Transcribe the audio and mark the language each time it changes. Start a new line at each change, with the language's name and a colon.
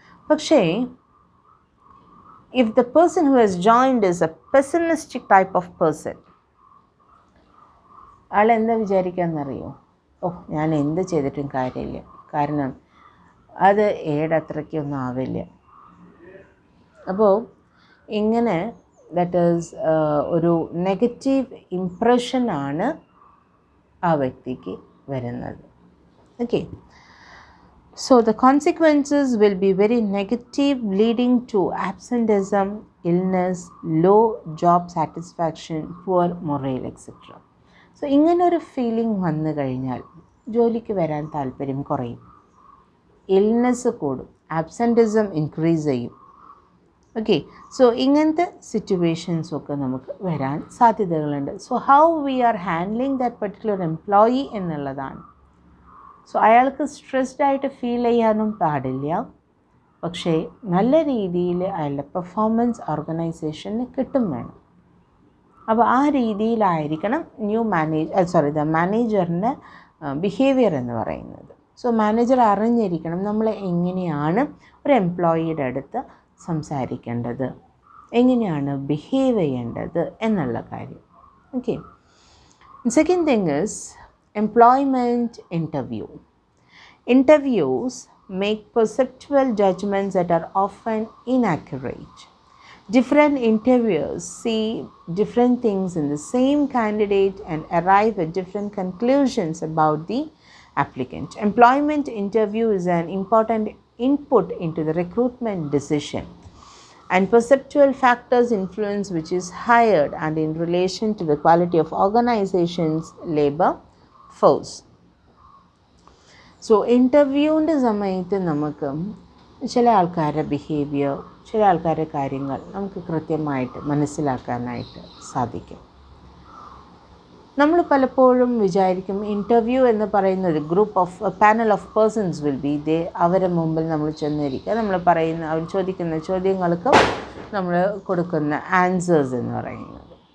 English: പക്ഷേ if the person who has joined is a pessimistic type of person,
Malayalam: ആൾ എന്താ വിചാരിക്കാമെന്നറിയോ? ഞാൻ എന്ത് ചെയ്തിട്ടും കാര്യമില്ല, കാരണം അത് എയുടെ അത്രയ്ക്കൊന്നും ആവില്ല. അപ്പോൾ ഇങ്ങനെ ദാറ്റ് ഈസ് ഒരു നെഗറ്റീവ് ഇംപ്രഷനാണ് ആ വ്യക്തിക്ക് വരുന്നത്.
English: Okay, so the consequences will be very negative, leading to absenteeism, illness, low job satisfaction, poor morale, etc.
Malayalam: So ഇങ്ങനൊരു ഫീലിംഗ് വന്നു കഴിഞ്ഞാൽ ജോലിക്ക് വരാൻ താല്പര്യം കുറയും, ഇൽനെസ് കൂടും, ആബ്സെൻറ്റിസം ഇൻക്രീസ് ചെയ്യും. ഓക്കെ, സോ ഇങ്ങനത്തെ സിറ്റുവേഷൻസൊക്കെ നമുക്ക് വരാൻ സാധ്യതകളുണ്ട്.
English: so how we are handling that particular employee
Malayalam: എന്നുള്ളതാണ്. സോ അയാൾക്ക് സ്ട്രെസ്ഡ് ആയിട്ട് ഫീൽ ചെയ്യാനും പാടില്ല, പക്ഷേ നല്ല രീതിയിൽ അയാളുടെ പെർഫോമൻസ് ഓർഗനൈസേഷന് കിട്ടും വേണം. അപ്പോൾ ആ രീതിയിലായിരിക്കണം ദ മാനേജറിൻ്റെ ബിഹേവിയർ എന്ന് പറയുന്നത്. സോ മാനേജർ അറിഞ്ഞിരിക്കണം നമ്മൾ എങ്ങനെയാണ് ഒരു എംപ്ലോയിയുടെ അടുത്ത് സംസാരിക്കേണ്ടത്, എങ്ങനെയാണ് ബിഹേവ് ചെയ്യേണ്ടത് എന്നുള്ള കാര്യം.
English: Okay, second thing is employment interview. Interviews make perceptual judgments that are often inaccurate. Different interviewers see different things in the same candidate and arrive at different conclusions about the applicant. Employment interview is an important input into the recruitment decision, and perceptual factors influence which is hired and in relation to the quality of organization's labor force.
Malayalam: So ഇൻ്റർവ്യൂവിൻ്റെ സമയത്ത് നമുക്ക് ചില ആൾക്കാരുടെ behaviour, ചില ആൾക്കാരുടെ കാര്യങ്ങൾ നമുക്ക് കൃത്യമായിട്ട് മനസ്സിലാക്കാനായിട്ട് സാധിക്കും. നമ്മൾ പലപ്പോഴും വിചാരിക്കും ഇൻ്റർവ്യൂ എന്ന് പറയുന്നത്
English: panel of persons will be they,
Malayalam: അവരുടെ മുമ്പിൽ നമ്മൾ ചെന്നിരിക്കുക, അവർ ചോദിക്കുന്ന ചോദ്യങ്ങൾക്ക് നമ്മൾ കൊടുക്കുന്ന ആൻസേഴ്സ് എന്ന് പറയുന്നത്.